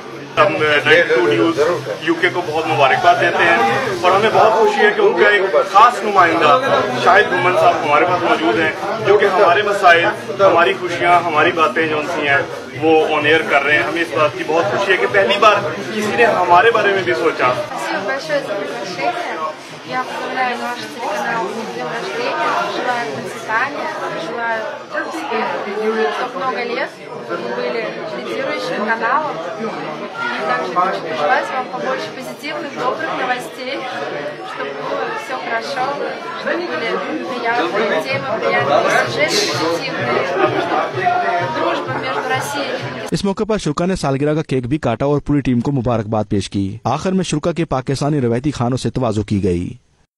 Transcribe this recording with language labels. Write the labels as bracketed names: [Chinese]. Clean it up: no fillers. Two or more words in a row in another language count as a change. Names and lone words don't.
[Urdu] ہم 92 نیوز یو کے کو بہت مبارکباد دیتے ہیں اور ہمیں بہت خوشی ہے کہ ان کا ایک خاص نمائندہ شاہد گھمن صاحب ہمارے پاس موجود ہیں، جو کہ ہمارے مسائل، ہماری خوشیاں، ہماری باتیں جو سی ہیں وہ [English] on air [Urdu] کر رہے ہیں۔ ہمیں اس بات کی بہت خوشی ہے کہ پہلی بار کسی نے ہمارے بارے میں بھی سوچا۔ [Russian] Я поздравляю наш телеканал с днем рождения, желаю процветания, желаю успехов, чтобы много лет вы были лидирующим каналом. И также хочу пожелать вам побольше позитивных, добрых новостей, чтобы было все хорошо, чтобы были приятные темы, приятные сюжеты, позитивные, чтобы дружба между Россией и [Urdu] اس موقع پر شرکا نے سالگرہ کا کیک بھی کاٹا اور پوری ٹیم کو مبارکباد پیش کی۔ آخر میں شرکا کے پاکستانی روایتی کھانوں سے تواضع کی گئی۔